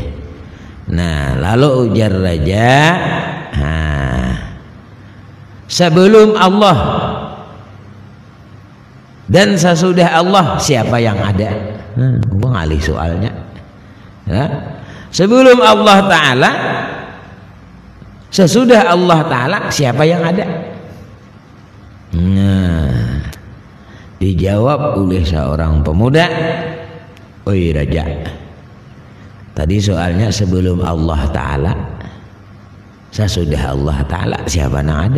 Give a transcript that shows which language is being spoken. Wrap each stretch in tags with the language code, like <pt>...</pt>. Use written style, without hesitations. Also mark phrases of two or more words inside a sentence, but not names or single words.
<id>Nah, lalu ujar raja, sebelum Allah dan sesudah Allah siapa yang ada?</id> <bjn>Gua ngalih soalnya.</bjn> <id>Sebelum Allah Ta'ala, sesudah Allah Ta'ala siapa yang ada? Nah, dijawab oleh seorang pemuda, oi raja, tadi soalnya sebelum Allah Ta'ala, sesudah Allah Ta'ala siapa yang ada?</id>